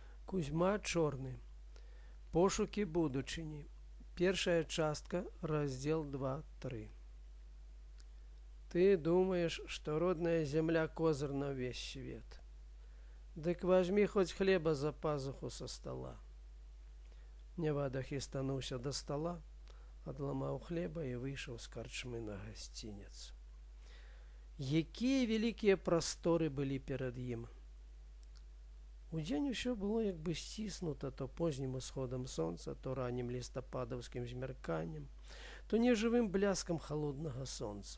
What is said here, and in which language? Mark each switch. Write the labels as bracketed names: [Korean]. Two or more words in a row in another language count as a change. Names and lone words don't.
[Belarusian] Кузьма Чорны. Пошукі будучыні. Першая частка, раздзел 2-3. [Russian] Ты думаешь, что родная земля козыр на весь свет. Дык возьми хоть хлеба за пазуху со стола. [Belarusian] Нявада хістануўся до стола, адламаў хлеба і выйшаў з карчмы на гасцінец. Якія вялікія прасторы былі перад ім. Удзень усё было як бы сціснута то познім усходам сонца, то раннім лістападаўскім змярканнем, то нежывым бляскам халоднага сонца.